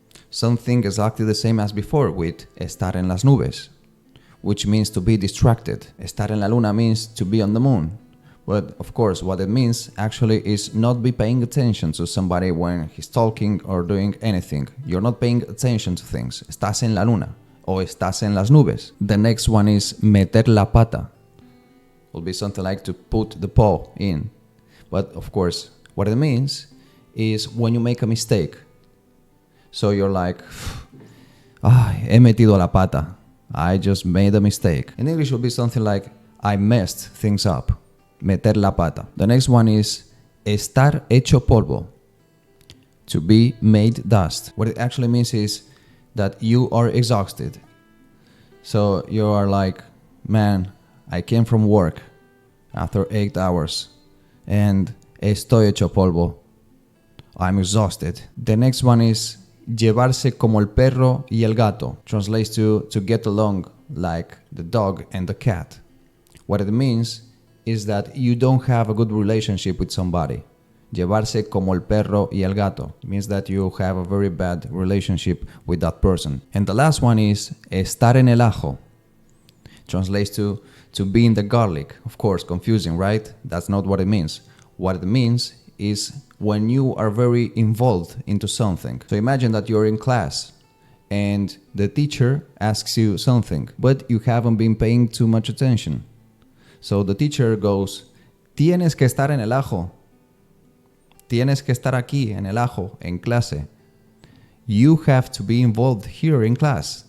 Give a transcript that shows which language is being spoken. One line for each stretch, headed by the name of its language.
English: Something exactly the same as before with
Spanish: estar en las nubes,
English: which means to be distracted.
Spanish: Estar en la luna
English: means to be on the moon. But of course, what it means actually is not be paying attention to somebody when he's talking or doing anything. You're not paying attention to things.
Spanish: Estás en la luna o estás en las nubes.
English: The next one is
Spanish: meter la pata.
English: Will be something like to put the paw in. But of course, what it means is when you make a mistake. So you're like,
Spanish: he metido la pata.
English: I just made a mistake. In English, it will be something like, I messed things up.
Spanish: Meter la pata.
English: The next one is
Spanish: estar hecho polvo.
English: To be made dust. What it actually means is that you are exhausted. So you are like, man, I came from work after 8 hours and
Spanish: estoy hecho polvo.
English: I'm exhausted. The next one is
Spanish: llevarse como el perro y el gato.
English: Translates to get along like the dog and the cat. What it means is that you don't have a good relationship with somebody.
Spanish: Llevarse como el perro y el gato
English: means that you have a very bad relationship with that person. And the last one is
Spanish: estar en el ajo.
English: Translates to be in the garlic. Of course, confusing, right? That's not what it means. What it means is when you are very involved into something. So imagine that you're in class and the teacher asks you something, but you haven't been paying too much attention. So the teacher goes,
Spanish: tienes que estar en el ajo. Tienes que estar aquí en el ajo, en clase.
English: You have to be involved here in class.